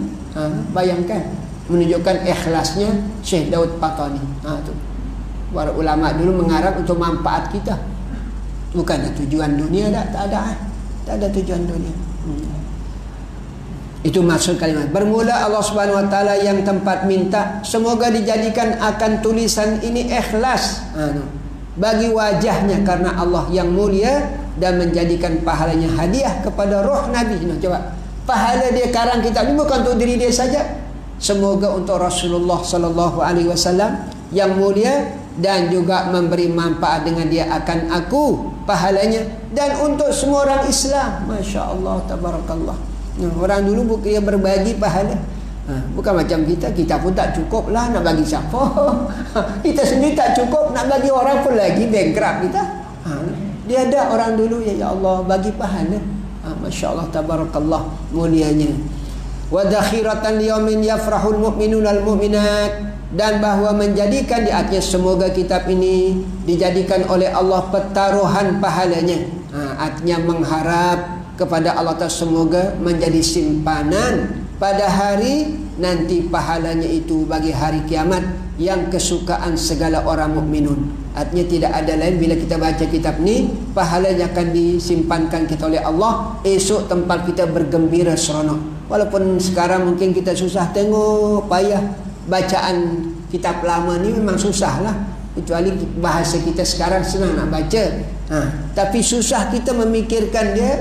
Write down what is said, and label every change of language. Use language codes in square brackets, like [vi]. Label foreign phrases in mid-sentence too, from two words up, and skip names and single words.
[ms] Bayangkan, menunjukkan ikhlasnya Syekh Daud Patani. Tu. Para ulama dulu mengarang untuk manfaat kita. Bukan tujuan dunia dah, tak ada tujuan dunia. Itu maksud kalimat. Bermula [ar] الله سبحانه وتعالى [ms] yang tempat minta, semoga dijadikan akan tulisan ini ikhlas bagi wajahnya karena Allah yang mulia, dan menjadikan pahalanya hadiah kepada roh Nabi. Coba, pahala dia karang kitab ini bukan untuk diri dia saja, semoga untuk Rasulullah [ar] صلى الله عليه وسلم [ms] yang mulia, dan juga memberi manfaat dengan dia akan aku pahalanya, dan untuk semua orang Islam. [ar] ما شاء الله تبارك الله. [ms] Orang dulu dia berbagi pahala. Bukan macam kita pun tak cukup lah nak bagi siapa. Kita sendiri tak cukup, nak bagi orang pun lagi bankrupt kita. Dia ada orang dulu, [ar] يا الله, [ms] bagi pahala. [ar] ما شاء الله تبارك الله, [ms] mulianya. [ar] وذخيرة ليوم يفرح المؤمنون والمؤمنات, [ms] dan bahawa menjadikan di atas semoga kitab ini dijadikan oleh Allah pertaruhan pahalanya. Artinya mengharap kepada Allah Ta'ala semoga menjadi simpanan pada hari nanti pahalanya itu bagi hari kiamat yang kesukaan segala orang mukminun. Artinya tidak ada lain, bila kita baca kitab ni, pahalanya akan disimpankan kita oleh Allah. Esok tempat kita bergembira seronok. Walaupun sekarang mungkin kita susah tengok, payah. Bacaan kitab lama ni memang susah lah. Kecuali bahasa kita sekarang senang nak baca. Tapi susah kita memikirkan dia.